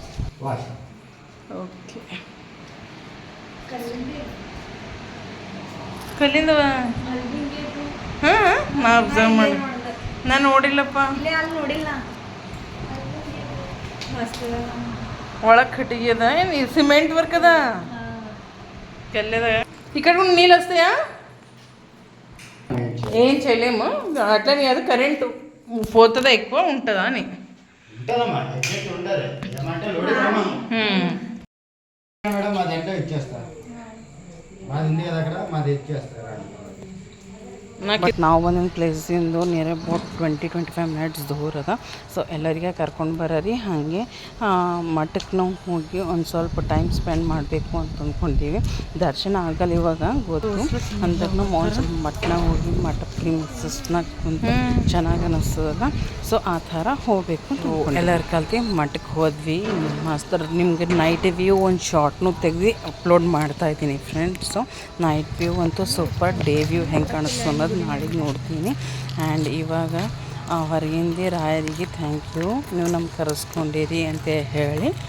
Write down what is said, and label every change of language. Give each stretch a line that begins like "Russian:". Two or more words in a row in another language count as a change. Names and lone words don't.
Kannada: ಓಕೆ ಕಲ್ಲಿಂದ ಹಾಂ ನಾ ಅಬ್ಸರ್ವ್ ಮಾಡಿ ನಾನು ನೋಡಿಲ್ಲಪ್ಪ. ಒಳಗೆ ಕಟ್ಟಿಗೆ ಅದ ಏನು
English: cement work
Kannada: ಅದ.
Telugu: తెల్లదా ఇక్కడ కూడా నీళ్ళు వస్తాయా ఏం చేయలేము అట్లని కాదు కరెంటు పోతుందా ఎక్కువ ఉంటుందా అని మేడం మాది ఎంటో ఇచ్చేస్తారు మాది ఉంది కదా అక్కడ మాది ఇచ్చేస్తారు
Kannada: ಬಟ್ ನಾವು ಬಂದಿನ ಪ್ಲೇಸಿಂದು
English: near about 20-25 minutes
Kannada: ದೂರ ಅದ ಸೊ ಎಲ್ಲರಿಗೆ ಕರ್ಕೊಂಡು ಬರೋರಿ ಹಾಗೆ ಮಠಕ್ಕೆ ನಾವು ಹೋಗಿ ಒಂದು ಸ್ವಲ್ಪ
English: time spend
Kannada: ಮಾಡಬೇಕು ಅಂತ ಅಂದ್ಕೊಂಡೀವಿ ದರ್ಶನ ಆಗಲ್ಲ ಇವಾಗ ಗೊತ್ತು ಅಂದಾಗ ನಾವು ಒಂದು ಸ್ವಲ್ಪ ಮಠನ ಹೋಗಿ ಮಠ ಪ್ರಿಮಿಸಸ್ನಾಗ ಕುಂತು ಚೆನ್ನಾಗಿ ಅನ್ನಿಸ್ತದಲ್ಲ ಸೊ ಆ ಥರ ಹೋಗಬೇಕು ಎಲ್ಲರ ಕಲ್ತು ಮಠಕ್ಕೆ ಹೋದ್ವಿ ಮಸ್ತ್ ನಿಮ್ಗೆ
English: night view
Kannada: ಒಂದು ಶಾರ್ಟ್ನು ತೆಗೆದು ಅಪ್ಲೋಡ್ ಮಾಡ್ತಾಯಿದ್ದೀನಿ ಫ್ರೆಂಡ್ಸು
English: night view
Kannada: ಅಂತೂ
English: super day view
Kannada: ಹೆಂಗೆ ಕಾಣಿಸ್ತು ಅನ್ನೋದು ನಾಳೆಗೆ ನೋಡ್ತೀನಿ ಆ್ಯಂಡ್ ಇವಾಗ ಹೊರಗಿಂದ ರಾಯರಿಗೆ
English: thank you
Kannada: ನೀವು ನಮ್ಗೆ ಕರೆಸ್ಕೊಂಡಿರಿ ಅಂತ ಹೇಳಿ